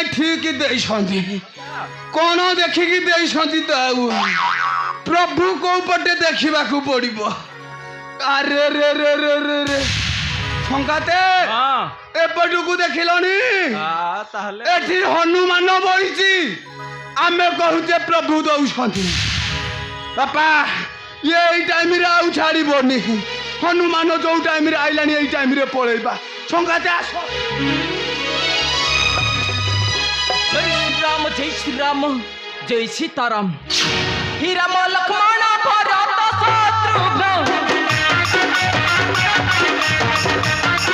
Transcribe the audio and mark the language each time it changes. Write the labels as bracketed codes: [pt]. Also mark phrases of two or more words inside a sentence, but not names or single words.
[or] ଠିକ ଦେଇଛନ୍ତି କ'ଣ ଦେଖିକି ଦେଇଛନ୍ତି ତ ଆଉ ପ୍ରଭୁ କୋଉ ପଟେ ଦେଖିବାକୁ ପଡ଼ିବ ଆରେ ରେ ରେ ରେ ରେ ରେ ସଙ୍ଗାତେ ଏପଟକୁ ଦେଖିଲଣି ତାହେଲେ ଏଠି ହନୁମାନ ବଇଛି ଆମେ କହୁଛେ ପ୍ରଭୁ ଦଉଛନ୍ତି ବାପା ଇଏ ଏଇ ଟାଇମରେ ଆଉ ଛାଡ଼ିବନି ହନୁମାନ ଯୋଉ ଟାଇମରେ ଆଇଲାଣି ଏଇ ଟାଇମରେ ପଳେଇବା ସଙ୍ଗାତେ ଆସ [hi] जय श्री राम जय सीताराम ही राम लक्ष्मण भरत शत्रुघ्न